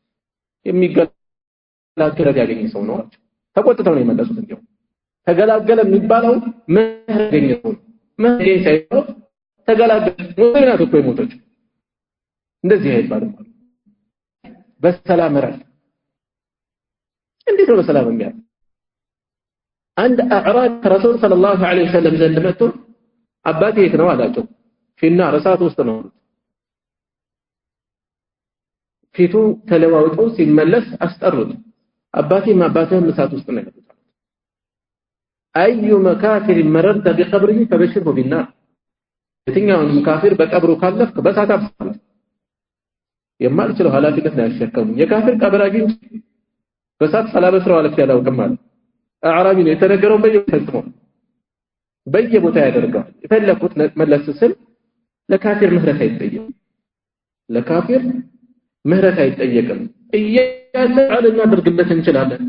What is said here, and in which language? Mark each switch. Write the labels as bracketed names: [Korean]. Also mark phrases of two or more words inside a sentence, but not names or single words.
[Amharic] የሚገላገል ያገኘ ሰው ነው ተቆጥተው ነው የመለሱት እንዴው ተገላገለ የሚባለው ምህረት ያገኘ ሰው ምህረት ሳይሆን ተገላገለ ሙስሊም ናት እኮ የሞተች እንደዚህ አይባልም በሰላም ረፍ እንዴት ነው በሰላም የሚያርፍ [Arabic] عند اعراب رسول صلى الله عليه وسلم [Amharic] ዘንድ መጥቶ አባቴ የት ነው አላቸው ፊና እሳት ውስጥ ነው ፊቱ ተለዋውጦ ሲመለስ አስጠሩት አባቴም አባቴም እሳት ውስጥ ነው ያሉት [Arabic] اي مكافر مررت بقبره فبشره بالنار [Amharic] የትኛውንም ካፊር በቀብሩ ካለፍክ በእሳት አብስል የማልችለው ኃላፊነት ነው ያሸከሙ የካፊር ቀብር አግኝ በእሳት ሰላበስረው አለፍ ያላውቅም ማለት አዕራቢ ነው የተነገረው በየቦታ ያደርጋል የፈለኩት መለስ ስል ለካፊር ምህረት አይጠየቅም እያሰዓል እናደርግለት እንችላለን